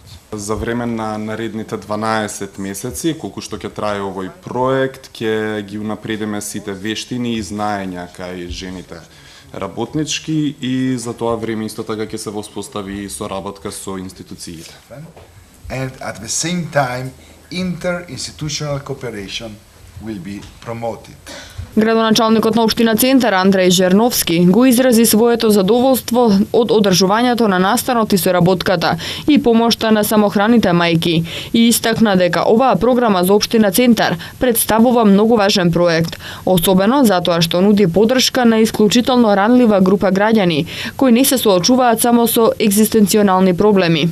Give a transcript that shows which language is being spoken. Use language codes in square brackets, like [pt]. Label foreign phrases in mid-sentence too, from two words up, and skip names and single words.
[mk] За време на наредните 12 месеци, колку што ќе трае овој проект, ќе ги унапредиме сите вештини и знаења кај жените работнички и за тоа време исто така ќе се воспостави соработка со институциите. [en] And at the same time, interinstitutional cooperation will be promoted. [mk] Градоначалникот на општина Центар Андреј Жерновски го изрази своето задоволство од одржувањето на настанот и соработката и помошта на самохраните мајки и истакна дека оваа програма за општина Центар представува многу важен проект, особено затоа што нуди поддршка на исклучително ранлива група граѓани кои не се соочуваат само со екзистенционални проблеми.